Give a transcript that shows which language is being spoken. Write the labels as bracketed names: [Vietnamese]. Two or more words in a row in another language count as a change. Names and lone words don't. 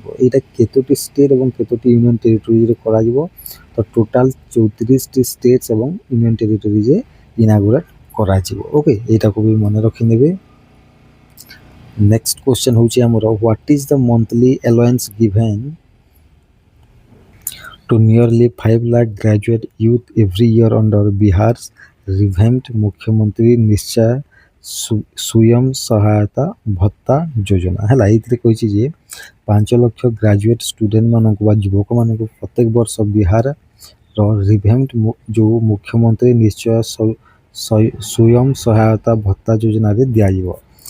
[Odia] ଏଇଟା କେତୋଟି ଷ୍ଟେଟ୍ ଏବଂ କେତୋଟି [English] union territoryରେ [Odia] କରାଯିବ? ତ ଟୋଟାଲ୍ 34ଟି ଷ୍ଟେଟ୍ସ ଏବଂ [English] union territoryରେ inaugurate [Odia] କରାଯିବ। [English] ଓକେ, [Odia] ଏଇଟାକୁ ବି ମନେ ରଖିନେବେ। [English] next question [Odia] ହେଉଛି ଆମର [English] what is the monthly allowance given to nearly 5 lakh graduate youth every year under Bihar's revamped ମୁଖ୍ୟମନ୍ତ୍ରୀ ନିଶ୍ଚୟ ସ୍ୱୟଂ ସହାୟତା ଭତ୍ତା ଯୋଜନା। [Odia] ହେଲା, ଏଇଥିରେ କହିଛି ଯେ 5 ଲକ୍ଷ [English] graduate studentମାନଙ୍କୁ [Odia] ବା ଯୁବକମାନଙ୍କୁ ପ୍ରତ୍ୟେକ ବର୍ଷ ବିହାରର ରିଭ୍ୟାମ୍ପଡ୍ ଯେଉଁ ମୁଖ୍ୟମନ୍ତ୍ରୀ ନିଶ୍ଚୟ ସ୍ୱୟଂ ସହାୟତା ଭତ୍ତା ଯୋଜନାରେ ଦିଆଯିବ।